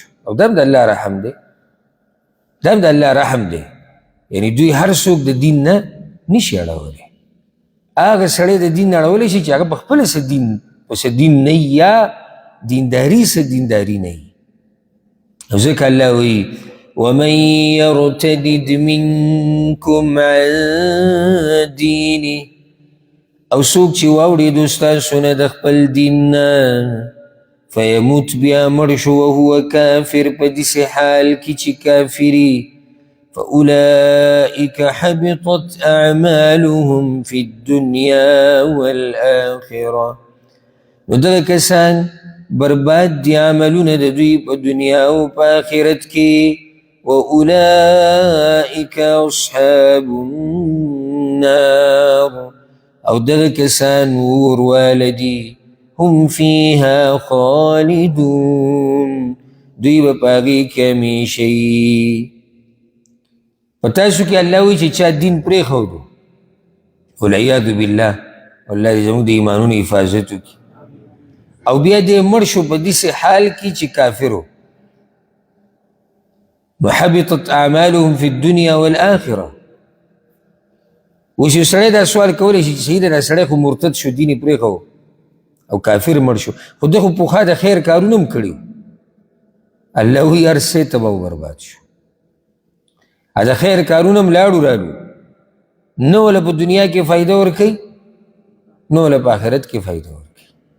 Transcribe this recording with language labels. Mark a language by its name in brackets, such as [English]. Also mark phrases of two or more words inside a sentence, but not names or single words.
[Pashto] او دا هم د الله رحم دی، دا هم د الله رحم دی. یعنی دوی هر څوک د دین نه نشي اړولی. هغه سړی د دین نه اړولی شي چې هغه په خپله څه دین پسې دین نه یا دینداري څه دینداري نه وي. او ځکه الله وایي [Arabic] ومن يرتدد منكم عن دینه، [Pashto] او څوک چې واوړېدو ستاسو نه د خپل دین نه فیموت بیا مړ شو [Arabic] وهو کافر، [Pashto] په داسې حال کې چې کافري، [Arabic] فأولئك حبطت أعمالهم في الدنيا والآخرة، [Pashto] نو دغه کسان برباد دی عملونه د دوی په دنیا او په آخرت کې. [Arabic] وأولئك أصحاب النار، [Pashto] او دغه کسان اور والدي [Arabic] هم فيها خالدون، [Pashto] دوی به په هغې کې همیشه وي. په تاسو کې الله وایي چې چا دین پرېښودو [Arabic] والعیاذ بالله، [Pashto] الله دې زموږ د ایمانونو حفاظت وکړي، او بیا دې مړ شو په داسې حال کې چې کافر و. [Arabic] وحبطت اعمالهم في الدنيا والآخرة. [Pashto] اوس یو سړی دا سوال کولی شي چې صحیح دا سړی خو مرتد شو، دین یې پرېښو او کافر مړ شو، خو ده خو پخوا د خیر کارونه هم کړي. الله وایي هر څه تباه و برباد شو. د خیر کارونه هم لاړو رالو، نه وله په دنیا کې فایده ورکوي نه وله په آخرت کې فایده ورکوي.